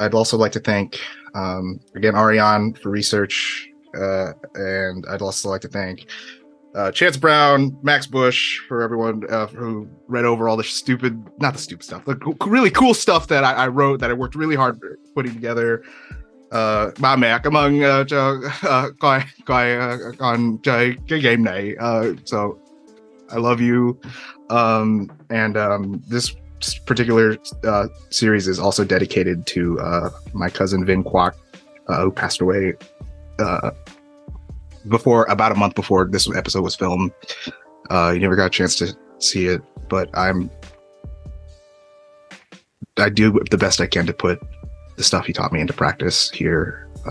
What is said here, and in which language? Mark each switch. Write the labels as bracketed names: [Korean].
[English] I'd also like to thank again Ariane for research, and I'd also like to thank Chance Brown, Max Bush, for everyone who read over all the not the stupid stuff, the really cool stuff that I wrote, that I worked really hard putting together. [Vietnamese] Ba mẹ cảm ơn cho coi con chơi cái game này. [English] So I love you. This particular series is also dedicated to my cousin Vin Kwok, who passed away about a month before this episode was filmed. You never got a chance to see it, but I do the best I can to put the stuff he taught me into practice here.